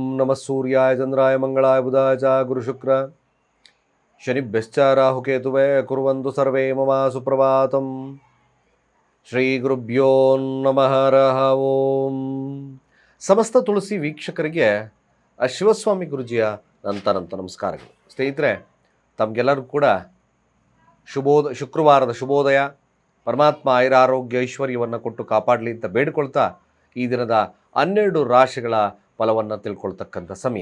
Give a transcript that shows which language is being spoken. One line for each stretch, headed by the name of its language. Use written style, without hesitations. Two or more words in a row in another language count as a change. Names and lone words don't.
Sanskrit: ನಮಃ ಸೂರ್ಯಾಯ ಚಂದ್ರಾಯ ಮಂಗಳಾಯ ಬುಧಾಯ ಚ ಗುರುಶುಕ್ರ ಶನಿಭ್ಯಶ್ಚ ರಾಹುಕೇತುವೇ ಕುರ್ವಂತು ಸರ್ವೇ ಮಮ ಸುಪ್ರಭಾತಂ. ಶ್ರೀ ಗುರುಭ್ಯೋ ನಮಃ ಹರಃ ಓಂ.
Kannada: ಸಮಸ್ತ ತುಳಸಿ ವೀಕ್ಷಕರಿಗೆ ಶಿವಸ್ವಾಮಿ ಗುರುಜಿಯ ನಂತನಂತ ನಮಸ್ಕಾರಗಳು. ಸ್ನೇಹಿತರೆ, ತಮಗೆಲ್ಲರಿಗೂ ಕೂಡ ಶುಕ್ರವಾರದ ಶುಭೋದಯ. ಪರಮಾತ್ಮ ಆಯುರಾರೋಗ್ಯ ಐಶ್ವರ್ಯವನ್ನು ಕೊಟ್ಟು ಕಾಪಾಡಲಿ ಅಂತ ಬೇಡಿಕೊಳ್ತಾ ಈ ದಿನದ 12 ರಾಶಿಗಳ ಫಲವನ್ನು ತಿಳ್ಕೊಳ್ತಕ್ಕಂಥ ಸಮಯ.